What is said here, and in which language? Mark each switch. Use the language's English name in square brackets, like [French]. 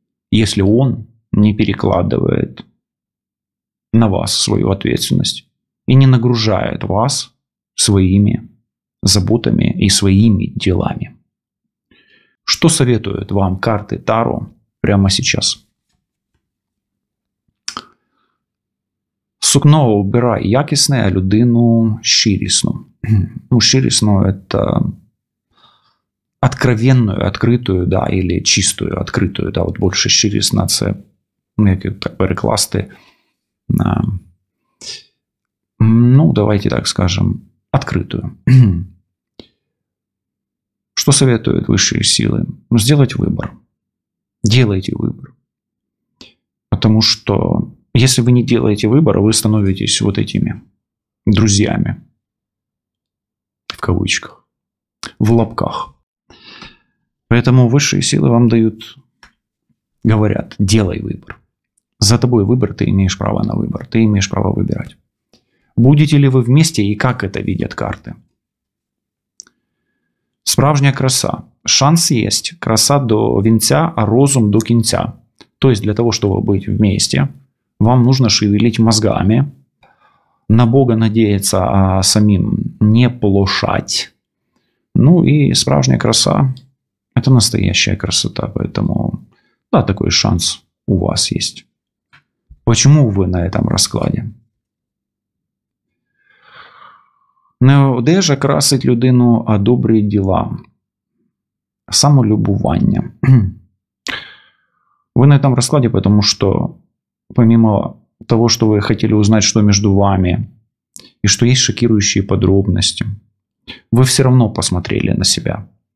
[Russian] Если он не перекладывает на вас свою ответственность и не нагружает вас своими заботами и своими делами. Что советуют вам карты Таро прямо сейчас? [Ukrainian] Сукно обирай якісне, а людину щирісну. [Russian] Ну, щирісну – это откровенную, открытую, да, или чистую, открытую, да, [Ukrainian] от більше щирісна – це, ну, як так перекласти, [Russian] ну, давайте так скажем, открытую. Что советуют высшие силы? Сделать выбор. Делайте выбор. Потому что если вы не делаете выбора, вы становитесь вот этими друзьями. В кавычках. В лапках. Поэтому высшие силы вам дают, говорят, делай выбор. За тобой выбор, ты имеешь право на выбор. Ты имеешь право выбирать. Будете ли вы вместе и как это видят карты? [Ukrainian] Справжня краса. [Russian] Шанс есть. [Ukrainian] Краса до венца, а розум до кінця. [Russian] То есть для того, чтобы быть вместе, вам нужно шевелить мозгами, на Бога надеяться, а самим не плошать. Ну и справжняя краса – это настоящая красота. Поэтому, да, такой шанс у вас есть. Почему вы на этом раскладе? [Ukrainian] Не одежа красить людину, а добрі діла. Самолюбування. [Russian] Вы на этом раскладе, потому что помимо того, что вы хотели узнать, что между вами, и что есть шокирующие подробности, вы все равно посмотрели на себя.